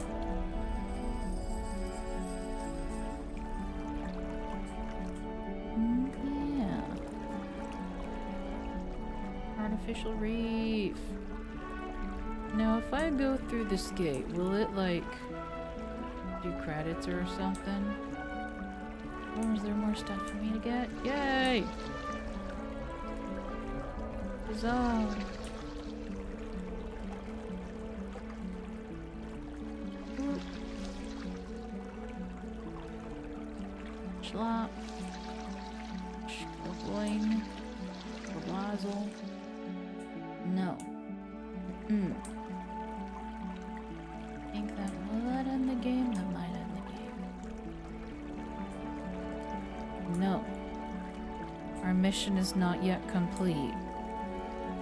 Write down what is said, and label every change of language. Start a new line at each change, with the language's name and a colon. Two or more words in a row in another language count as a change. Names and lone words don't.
English: Yeah. Artificial reef. Now, if I go through this gate, will it, like, do credits or something? Or is there more stuff for me to get? Yay! Huzzah! Schlop. Schloboing. Schloblazel. No. I think that will that end the game? That might end the game. No. Our mission is not yet complete.